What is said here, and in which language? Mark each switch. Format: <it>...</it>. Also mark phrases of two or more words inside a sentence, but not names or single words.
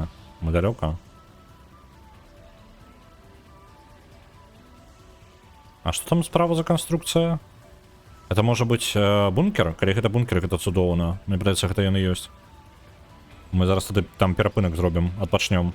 <ru>Мы далеко. А что там справа за конструкция? Это может быть бункер?</ru> <be>Калі гэта бункер, гэта цудоўна. Мне падаецца, гэта ён і ёсць. Мы зараз тады там перапынак зробім, адпачнём.</be>